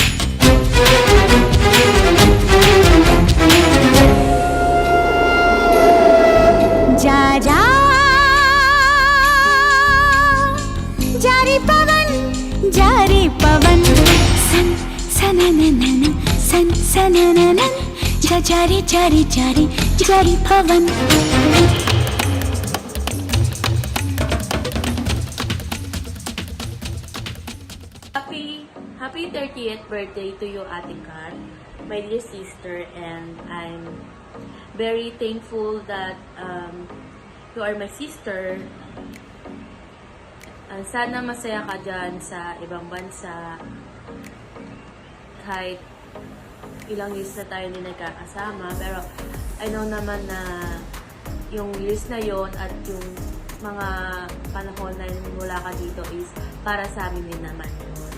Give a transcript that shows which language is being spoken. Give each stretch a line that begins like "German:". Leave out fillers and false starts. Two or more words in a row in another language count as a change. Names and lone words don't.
Hindi: जा जा जारी पवन सन सनननन सन सनननन जारे जारे जारे जारे पवन
English: Happy 30th birthday to you, Ate Kat, my dear sister, and I'm very thankful that you are my sister.
Filipino: Sana masaya ka dyan sa ibang bansa. Kahit ilang years na tayo din nagkakasama, pero
English: I know
Filipino: naman na yung years na yon at yung mga panahon na wala ka dito is para sa amin din naman yun.